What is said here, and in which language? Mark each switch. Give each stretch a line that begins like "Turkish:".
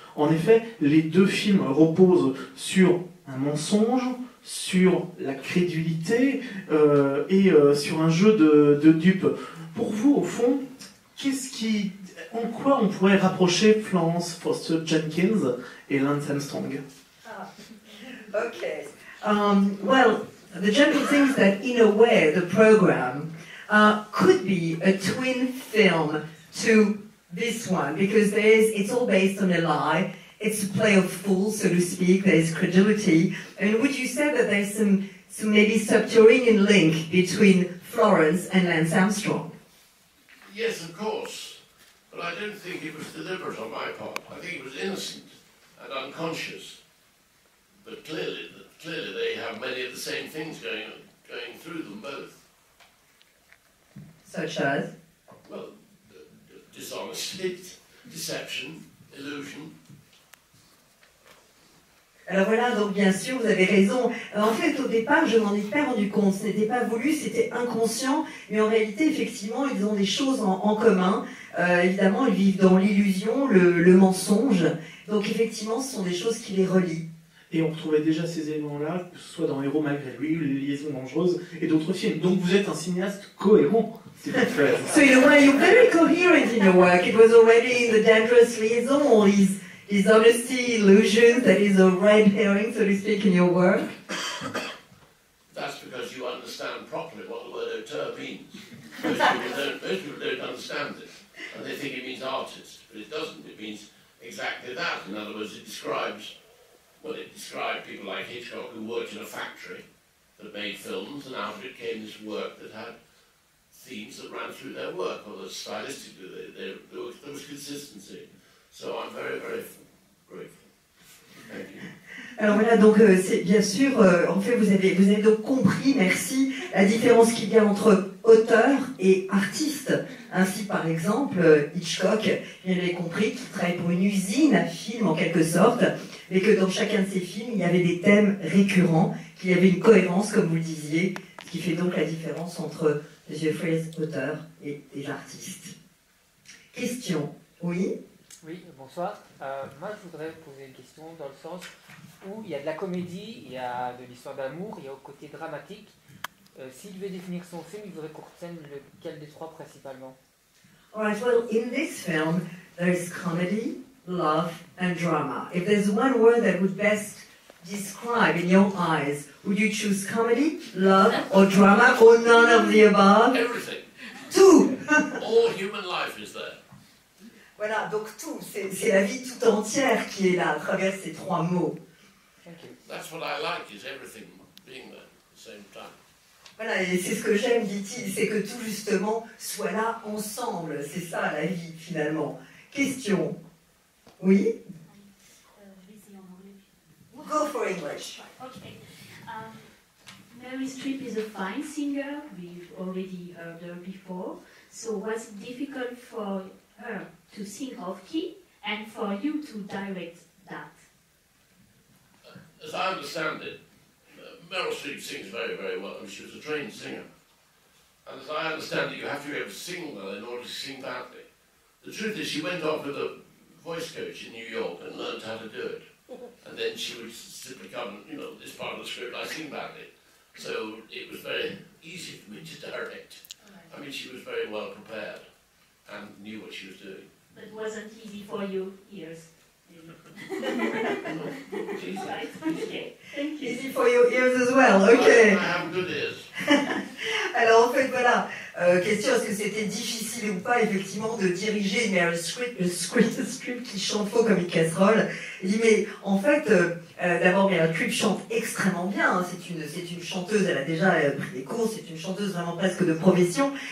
French: En effet, les deux films reposent sur un mensonge, sur la crédulité et sur un jeu de dupes. Pour vous, au fond, en quoi on pourrait rapprocher Florence Foster Jenkins et Lance Armstrong?
English: Okay. Well, the general thing is that in a way the program could be a twin film to this one, because it's all based on a lie. It's a play of fools, so to speak. There's credulity. And would you say that there's some maybe subterranean link between Florence and Lance Armstrong? Yes, of course. But I don't think it was deliberate on my part. I think it was innocent and unconscious. But clearly they have many of the same things going through them both. Such as? Well, dishonesty, deception, illusion.
French: Alors voilà, donc bien sûr, vous avez raison. En fait, au départ, je m'en ai pas rendu compte. Ce n'était pas voulu, c'était inconscient. Mais en réalité, effectivement, ils ont des choses en commun. Évidemment, ils vivent dans l'illusion, le mensonge. Donc effectivement, ce sont des choses qui les relient. Et on retrouvait déjà ces éléments-là, que ce soit dans Héros malgré lui, Les liaisons dangereuses et d'autres films. Donc vous êtes un cinéaste cohérent.
English: So in a way, you're very coherent in your work. It was already in The Dangerous Liaison, all these honesty, illusions, that is a red herring, so to speak, in your work. That's because you understand properly what the word auteur means. Most people don't understand it, and they think it means artist, but it doesn't. It means exactly that. In other words, it described people like Hitchcock who worked in a factory that made films, and out of it came this work that had themes that ran through their work, or that stylistically there was consistency. So I'm very, very grateful. Thank you.
French: Alors voilà, donc c'est bien sûr, en fait vous avez donc compris, merci, la différence qu'il y a entre auteur et artiste. Ainsi par exemple, Hitchcock, il avait compris qu'il travaillait pour une usine à films en quelque sorte, mais que dans chacun de ses films, il y avait des thèmes récurrents, qu'il y avait une cohérence, comme vous le disiez, ce qui fait donc la différence entre M. Fraser, auteur, et des artistes. Question, oui? Oui, bonsoir. Moi, je voudrais poser une question dans le sens où il y a de la comédie, il y a de l'histoire d'amour, il y a au côté dramatique. S'il devait définir son film, il voudrait qu'on retienne lequel des trois principalement?
English: Alright, well, in this film, there is comedy, love, and drama. If there's one word that would best describe in your eyes, would you choose comedy, love, or drama, or none of the above? Everything.
French: Tout!
English: All human life is there.
French: Voilà, donc tout, c'est la vie tout entière qui est là à travers ces 3 mots.
English: Thank you. That's what I like, is everything being there at the same time.
French: Voilà, et c'est ce que j'aime, dit-il, c'est que tout justement soit là ensemble. C'est ça la vie finalement. Question. Oui? Je vais essayer en anglais.
English: Go for English. Okay. Meryl Streep is a fine singer. We've already heard her before. So was it difficult for her to sing off key and for you to direct that? As I understand it, Meryl Streep sings very, very well. I mean, she was a trained singer. And as I understand it, you have to be able to sing well in order to sing badly. The truth is, she went off with a voice coach in New York and learned how to do it. And then she would simply come, you know, this part of the script, I sing badly. So it was very easy for me to direct. I mean, she was very well prepared and knew what she was doing. But it wasn't easy for you, ears. Easy. Right, okay. Thank you. Easy for your ears as well, ok. I have good ears.
French: Alors en fait voilà, question, est-ce que c'était difficile ou pas effectivement de diriger Meryl Streep qui chante faux comme une casserole. Il dit mais en fait, d'abord Meryl Streep chante extrêmement bien, hein. c'est une chanteuse, elle a déjà pris des cours, c'est une chanteuse vraiment presque de profession.